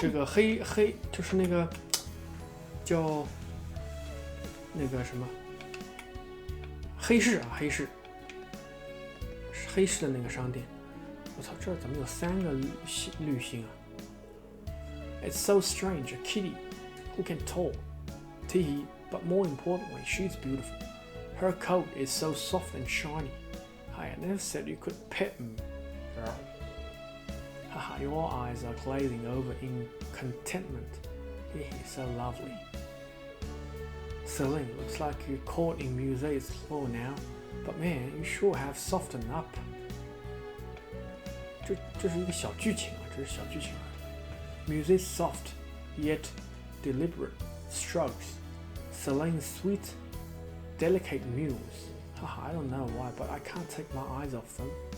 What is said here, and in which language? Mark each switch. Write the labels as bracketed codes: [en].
[zh] 这个黑就是那个叫那个什么黑市啊，黑市的那个商店。我操，这怎么有3个绿星啊 [en] ？It's so strange, a kitty who can talk. Teehee, but more importantly, she's beautiful. Her coat is so soft and shiny. I never said you could pet me, girl. Haha, your eyes are glazing over in contentment. He's so lovely. Celine, looks like you're caught in Muset's claw now. But man, you sure have softened up. [zh] 这是一个小剧情啊，这是小剧情啊。 [en] Muset's soft, yet deliberate strokes. Celine's sweet, delicate mews. Haha, I don't know why, but I can't take my eyes off them.